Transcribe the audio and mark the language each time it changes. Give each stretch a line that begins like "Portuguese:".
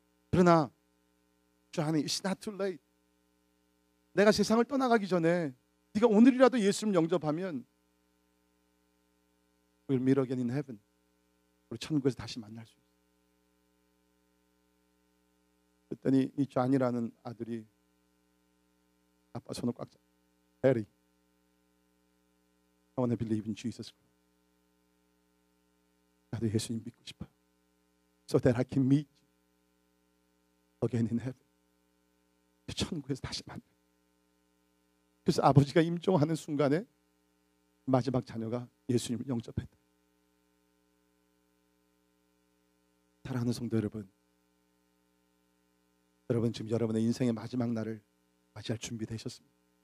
Korean: 그러나
English: Johnny, it's not too late.
Korean: 내가 세상을 떠나가기 전에 네가 오늘이라도 예수를 영접하면
English: we'll meet again in heaven.
Korean: 우리 천국에서 다시 만날 수 있어. 그랬더니 이 존이라는 아들이 아빠 손을 꽉 잡고,
English: Daddy, I want to believe in Jesus Christ.
Korean: 나도 예수님 믿고 싶어요.
English: So that I can meet you again in heaven.
Korean: 천국에서 다시 만나. 그래서 아버지가 임종하는 순간에 마지막 자녀가 예수님을 영접했다. 사랑하는 성도 여러분, 여러분 지금 여러분의 인생의 마지막 날을 맞이할 준비되셨습니까?